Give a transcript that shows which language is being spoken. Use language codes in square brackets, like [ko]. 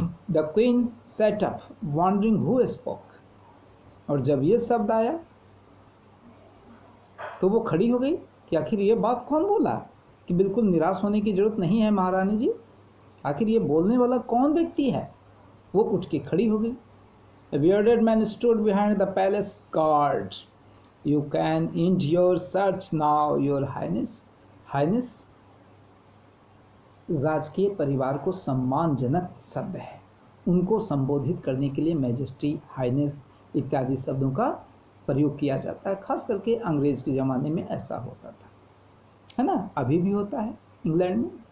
[en] the queen set up wondering who spoke, [hi] और जब ये शब्द आया तो वो खड़ी हो गई कि आखिर ये बात कौन बोला, कि बिल्कुल निराश होने की जरूरत नहीं है महारानी जी, आखिर ये बोलने वाला कौन व्यक्ति है। वो उठ के खड़ी हो गई। [en] A bearded man stood behind the palace guard. You can end your search now, your highness. [hi] Highness राजकीय परिवार को सम्मानजनक शब्द है, उनको संबोधित करने के लिए मैजेस्टी, हाइनेस इत्यादि शब्दों का प्रयोग किया जाता है। खास करके अंग्रेज के ज़माने में ऐसा होता था, है ना, अभी भी होता है इंग्लैंड में।